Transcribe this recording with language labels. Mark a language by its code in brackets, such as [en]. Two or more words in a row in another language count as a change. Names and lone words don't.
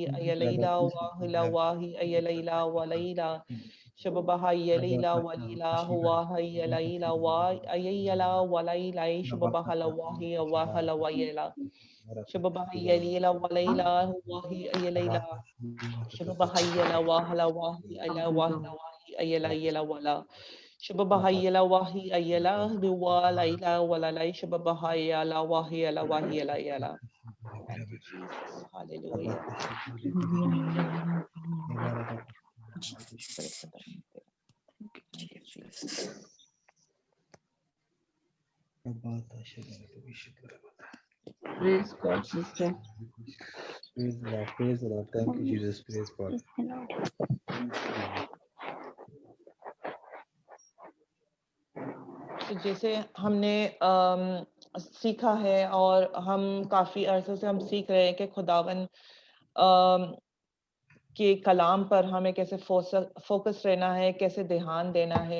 [en] ayela wa la wahi ayela walaila Shubha yela wali la huwa ayela wa ayela walaila Shubha la wahi wa la wayela Shubha yela walaila huwa ayela Shubha yela wa la wahi ayela wa la wahi ayela yela wala Shubha yela wahi ayela duwa laila wala lai Shubha yela wahi yela wahi yela yela. Thank you, Jesus. Hallelujah. Thank you, Jesus. Praise God, sister. Praise the Lord. Thank you, Jesus. Praise God. [hi] तो जैसे हमने सीखा है और हम काफी अरसे से हम सीख रहे हैं कि खुदावन के कलाम पर हमें कैसे फोकस रहना है, कैसे ध्यान देना है।